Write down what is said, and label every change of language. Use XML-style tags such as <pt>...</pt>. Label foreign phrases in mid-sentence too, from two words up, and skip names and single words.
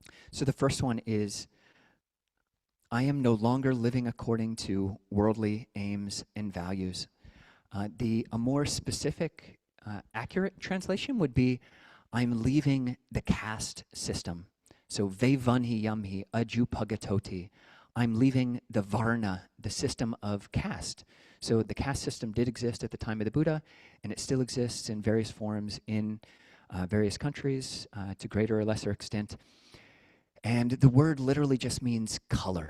<en>So the first one is, I am no longer living according to worldly aims and values. A more specific, accurate translation would be, I'm leaving the caste system.</en> <pi>So vevanhi yamhi ajupagatoti.</pi> <en>I'm leaving the varna, the system of caste. So the caste system did exist at the time of the Buddha, and it still exists in various forms in various countries to greater or lesser extent. And the word literally just means color.</en>